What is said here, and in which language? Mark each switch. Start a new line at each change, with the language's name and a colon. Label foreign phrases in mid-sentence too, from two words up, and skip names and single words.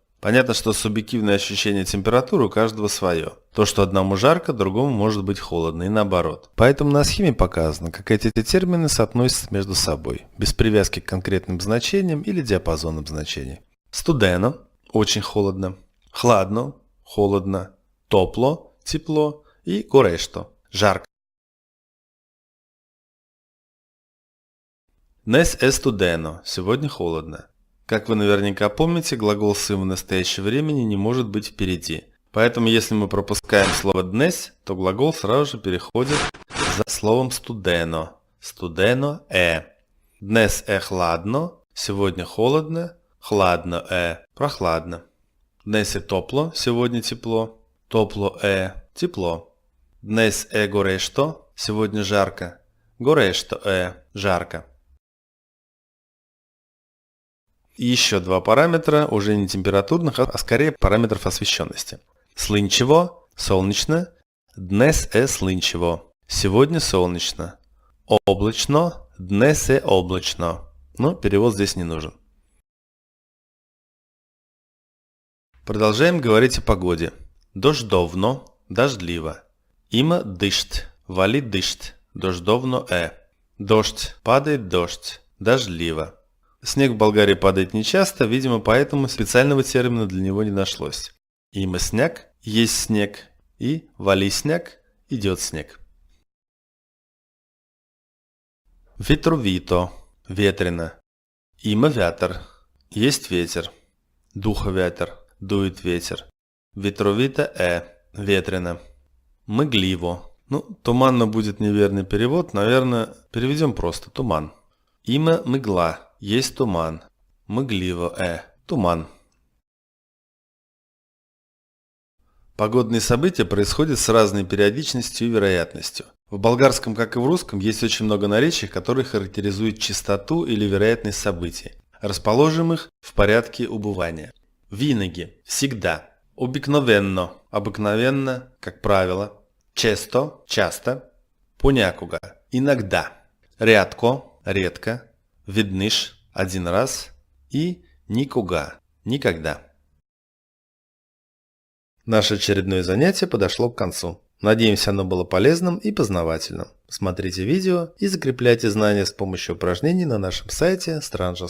Russian: Понятно, что субъективное ощущение температуры у каждого свое. То, что одному жарко, другому может быть холодно и наоборот. Поэтому на схеме показано, как эти термины соотносятся между собой, без привязки к конкретным значениям или диапазонам значений. Студено – очень холодно, хладно – холодно, топло – тепло и горещо – жарко.
Bulgarian: Днес е студено –
Russian: сегодня холодно. Как вы наверняка помните, глагол сым в настоящее времени не может быть впереди. Поэтому если мы пропускаем слово днес, то глагол сразу же переходит за словом студено.
Bulgarian: Студено е. Днес е хладно –
Russian: сегодня холодно.
Bulgarian: Хладно прохладно. Днес е топло,
Russian: сегодня тепло.
Bulgarian: Топло тепло. Днес е горещо,
Russian: сегодня жарко. Горещо жарко. И еще два параметра, уже не температурных, а скорее параметров освещенности.
Bulgarian: Слънчево, солнечно. Днес е слънчево.
Russian: Сегодня солнечно.
Bulgarian: Облачно. Днес е облачно.
Russian: Но перевод здесь не нужен. Продолжаем говорить о погоде. Дождовно, дождливо.
Bulgarian: Има дъжд, вали дъжд, дождовно
Russian: Дождь, падает дождь, дождливо. Снег в Болгарии падает нечасто, видимо, поэтому специального термина для него не нашлось.
Bulgarian: Има сняг,
Russian: есть снег, и
Bulgarian: вали сняг,
Russian: идет снег. Ветровито, ветрено.
Bulgarian: Има вятър,
Russian: есть ветер.
Bulgarian: Духа вятър.
Russian: Дует ветер. Ветровито ветрено.
Bulgarian: Мгливо.
Russian: Туманно будет неверный перевод, наверное, переведем просто туман.
Bulgarian: Има мгла,
Russian: есть туман.
Bulgarian: Мгливо туман.
Russian: Погодные события происходят с разной периодичностью и вероятностью. В болгарском, как и в русском, есть очень много наречий, которые характеризуют частоту или вероятность событий, расположенных в порядке убывания. Винаги, всегда. Обикновенно, обыкновенно, как правило. Често, часто. Понякога, иногда.
Bulgarian: Рядко, редко. Веднъж,
Russian: один раз. И никога, никогда. Наше очередное занятие подошло к концу. Надеемся, оно было полезным и познавательным. Смотрите видео и закрепляйте знания с помощью упражнений на нашем сайте strangeschool.com.